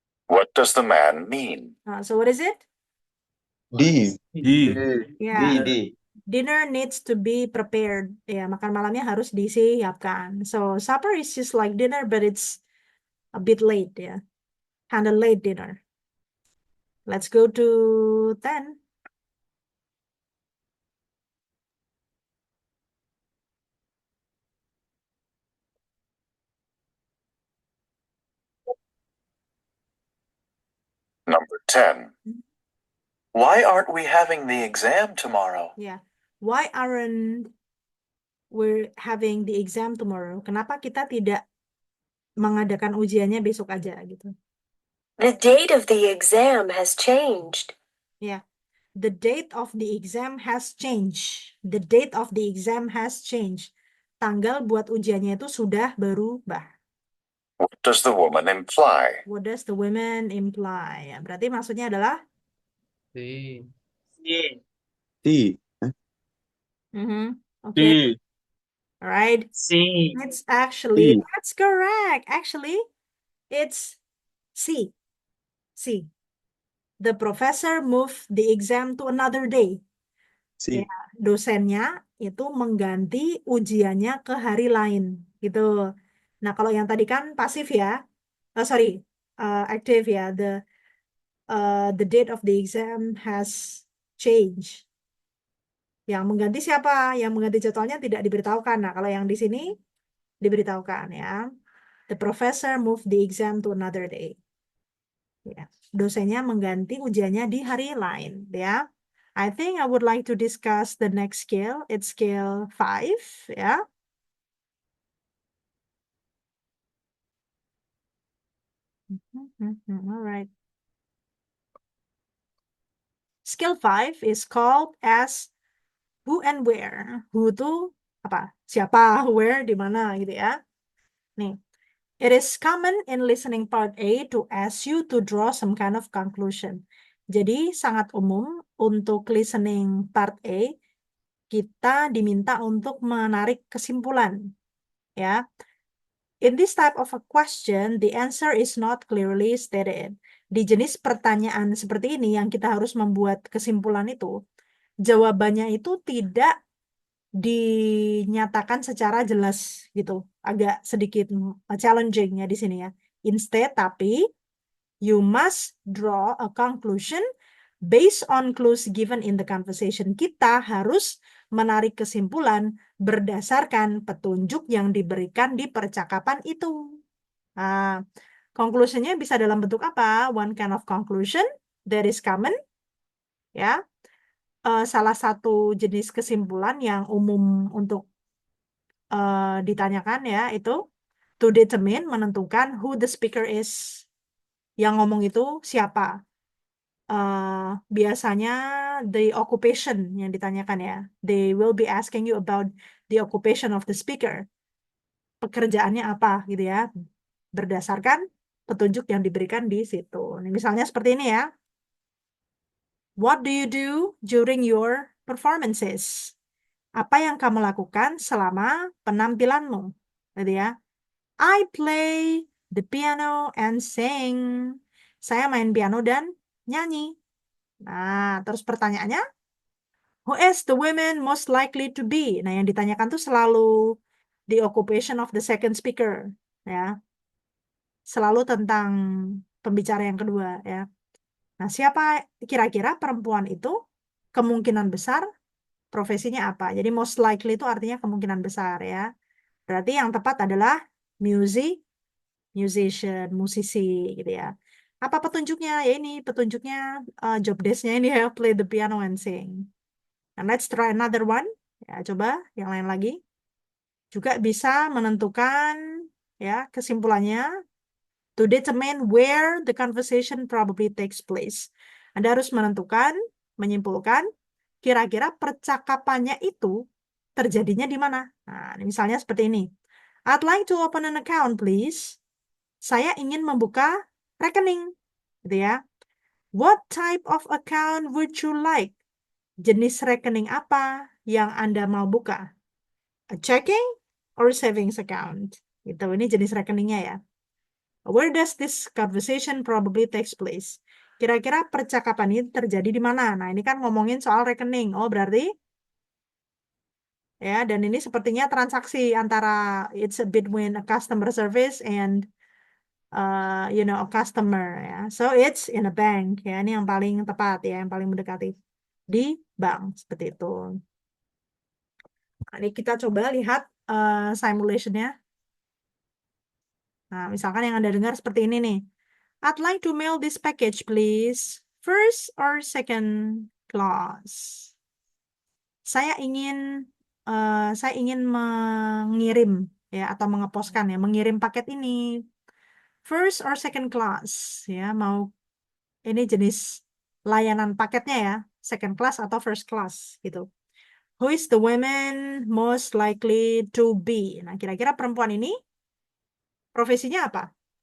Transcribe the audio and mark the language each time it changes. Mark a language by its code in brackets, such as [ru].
[en] What does the man mean? So what is it? D. Yeah. Dinner needs to be prepared. [id] Ya, makan malamnya harus disiapkan. [en] So supper is just like dinner, but it's a bit late ya. Kind of late dinner. Let's go to 10. Number 10. Why aren't we having the exam tomorrow? Yeah. Why aren't we having the exam tomorrow? [id] Kenapa kita tidak mengadakan ujiannya besok aja gitu? [en] The date of the exam has changed. Yeah. The date of the exam has changed. The date of the exam has changed. [id] Tanggal buat ujiannya itu sudah berubah. [en] What does the woman imply? What does the women imply? [id] Ya, berarti maksudnya adalah [en] C. Okay. Alright. C. It's actually, that's correct. Actually, it's C. C. The professor moved the exam to another day. [id] Ya, dosennya itu mengganti ujiannya ke hari lain, gitu. Nah, kalau yang tadi kan pasif ya. Active ya. [en] The date of the exam has changed. [id] Yang mengganti siapa? Yang mengganti jadwalnya tidak diberitahukan. Nah, kalau yang di sini diberitahukan ya. [en] The professor moved the exam to another day. [id] Ya. Dosennya mengganti ujiannya di hari lain, ya. [en] I think I would like to discuss the next scale. It's scale 5, ya. Alright. Skill 5 is called as who and where. [id] Who itu apa? Siapa, where di mana gitu ya. [en] Nih, it is common in listening part A to ask you to draw some kind of conclusion. [id] Jadi sangat umum untuk listening part A kita diminta untuk menarik kesimpulan, ya. [en] In this type of a question, the answer is not clearly stated. [id] Di jenis pertanyaan seperti ini yang kita harus membuat kesimpulan itu, jawabannya itu tidak dinyatakan secara jelas gitu. Agak sedikit challenging ya di sini ya. [en] Instead, tapi you must draw a conclusion based on clues given in the conversation. [id] Kita harus menarik kesimpulan berdasarkan petunjuk yang diberikan di percakapan itu. Nah, conclusionnya bisa dalam bentuk apa? [en] One kind of conclusion that is common, ya. [id] Salah satu jenis kesimpulan yang umum untuk ditanyakan ya itu [en] to determine, [id] menentukan [en] who the speaker is. [id] Yang ngomong itu siapa. Biasanya [en] the occupation [id] yang ditanyakan ya. [en] They will be asking you about the occupation of the speaker. [id] Pekerjaannya apa gitu ya. Berdasarkan petunjuk yang diberikan di situ. Ini misalnya seperti ini ya. [en] What do you do during your performances? [id] Apa yang kamu lakukan selama penampilanmu? Gitu ya. [en] I play the piano and sing. [id] Saya main piano dan nyanyi. Nah, terus pertanyaannya, [en] who is the woman most likely to be? [id] Nah, yang ditanyakan tuh selalu [en] the occupation of the second speaker, [id] ya. Selalu tentang pembicara yang kedua, ya. Nah, siapa kira-kira perempuan itu kemungkinan besar profesinya apa? Jadi [en] most likely [id] itu artinya kemungkinan besar, ya. Berarti yang tepat adalah musician, musisi, gitu ya. Apa petunjuknya? Ya ini petunjuknya job desk-nya ini ya, [en] play the piano and sing. And let's try another one. [id] Ya, coba yang lain lagi. Juga bisa menentukan ya kesimpulannya [en] to determine where the conversation probably takes place. [id] Anda harus menentukan, menyimpulkan kira-kira percakapannya itu terjadinya di mana. Nah, ini misalnya seperti ini. [en] I'd like to open an account, please. [id] Saya ingin membuka rekening, gitu ya. [en] What type of account would you like? [id] Jenis rekening apa yang Anda mau buka? [en] A checking or savings account? [id] Gitu, ini jenis rekeningnya ya. [en] Where does this conversation probably takes place? [id] Kira-kira percakapan ini terjadi di mana? Nah, ini kan ngomongin soal rekening. Oh, berarti ya, dan ini sepertinya transaksi antara [en] it's between a customer [id] service and a customer ya. [en] So it's in a bank ya. [id] Ini yang paling tepat ya, yang paling mendekati di bank seperti itu. Nah, ini kita coba lihat simulationnya. Nah, misalkan yang Anda dengar seperti ini nih. [en] I'd like to mail this package, please. First or second class. [id] Saya ingin mengirim ya atau mengeposkan ya, mengirim paket ini [en] first or second class [id] ya, mau ini jenis layanan paketnya ya, second class atau first class gitu. [en] Who is the woman most likely to be? [id] Nah, kira-kira perempuan ini profesinya apa?